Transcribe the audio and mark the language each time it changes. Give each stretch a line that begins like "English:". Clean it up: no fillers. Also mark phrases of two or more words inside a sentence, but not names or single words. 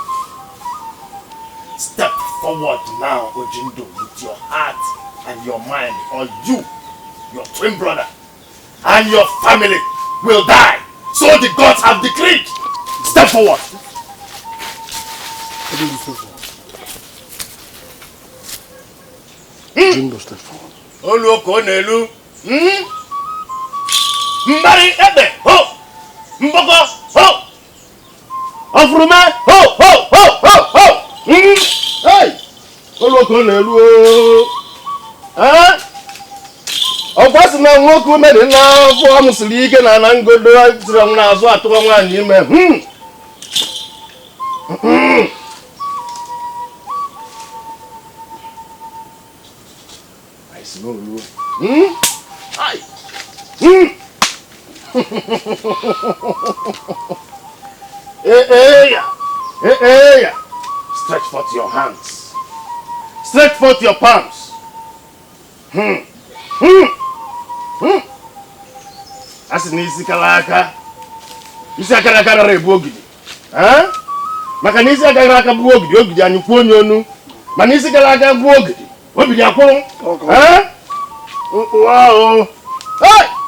English: Step forward now, Ojindo, with your heart and your mind, or you, your twin brother, and your family will die. So the gods have decreed. Step forward. Ojindo, step forward.
Igbo: Oluoko n'elu. Mbari ebe, ho! Mboko, ho! Ofurume, ho, ho, ho, ho, ho! Hey! Oluoko n'elu o. Ọkwasị na nwoke ume dị n'afọ amụsịrị ike na ngodo tiri n'azụ atụwa nwaanyị ime.
English: I smell you. Hi. Hey. Stretch forth your hands. Stretch forth your palms.
Igbo: Asị na isi kara aka. Isi akara aka rara ebu ogidi. Maka na isi akara aka bụ ogidi, ogidi anyị kwuo onye onu. Mana isi kara aka bụ ogidi, ogidi akwụrụ. Wow. Hey!